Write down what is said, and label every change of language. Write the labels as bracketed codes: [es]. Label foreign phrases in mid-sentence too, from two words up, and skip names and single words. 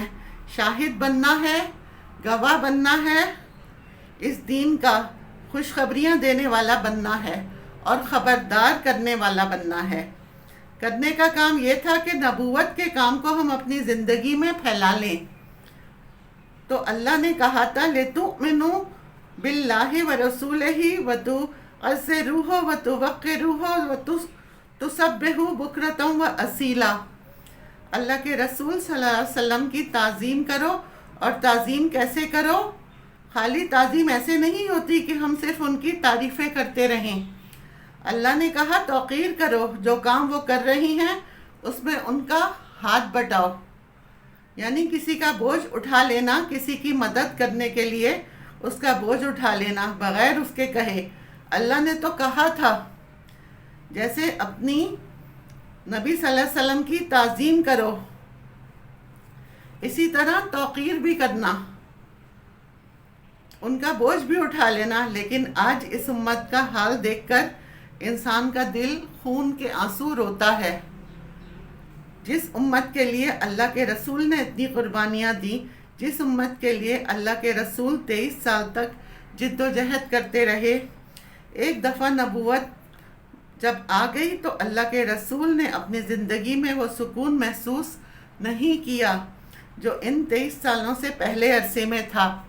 [ur] شاہد بننا ہے، گواہ بننا ہے، اس دین کا خوشخبریاں دینے والا بننا ہے اور خبردار کرنے والا بننا ہے. کرنے کا کام یہ تھا کہ نبوت کے کام کو ہم اپنی زندگی میں پھیلا لیں. تو اللہ نے کہا تھا [ar] لتؤمنوا بالله و رسوله و تعزروه و توقروه و تسبحوه بكرة و أصيلا. [ur] اللہ کے رسول [ar] صلى الله عليه وسلم [ur] کی تعظیم کرو. اور تعظیم کیسے کرو? خالی تعظیم ایسے نہیں ہوتی کہ ہم صرف ان کی تعریفیں کرتے رہیں. اللہ نے کہا توقیر کرو، جو کام وہ کر رہی ہیں اس میں ان کا ہاتھ بٹاؤ، یعنی کسی کا بوجھ اٹھا لینا، کسی کی مدد کرنے کے لیے اس کا بوجھ اٹھا لینا بغیر اس کے کہے. اللہ نے تو کہا تھا جیسے اپنی نبی [ar] صلى الله عليه وسلم [ur] کی تعظیم کرو، اسی طرح توقیر بھی کرنا. ان کا بوجھ بھی اٹھا لینا، لیکن آج اس امت کا حال دیکھ کر انسان کا دل خون کے آنسو روتا ہے۔ جس امت کے لیے اللہ کے رسول نے اتنی قربانیاں دیں، جس امت کے لیے اللہ کے رسول 23 سال تک جد و جہد کرتے رہے، ایک دفعہ نبوت جب آ گئی تو اللہ کے رسول نے اپنی زندگی میں وہ سکون محسوس نہیں کیا جو ان 23 سالوں سے پہلے عرصے میں تھا۔